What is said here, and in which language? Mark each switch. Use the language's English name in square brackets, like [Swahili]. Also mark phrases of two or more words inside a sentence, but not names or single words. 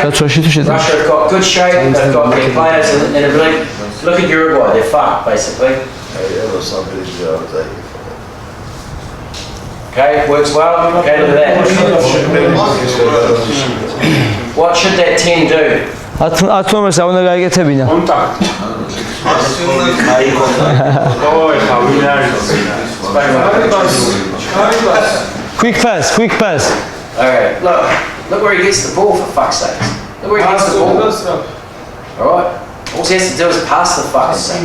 [English] Russia's got good shape. They've got their players in ability. Look at Uruguay. They're fucked basically. Okay, works well. Okay, look at that. What should that 10 do? [Georgian] ათმომეს უნდა გაიგეთებინა. [English] Quick pass. Okay, look where he gets the ball for fuck's sake. Look where he gets the ball. Alright? All he has to do is pass the fucking thing.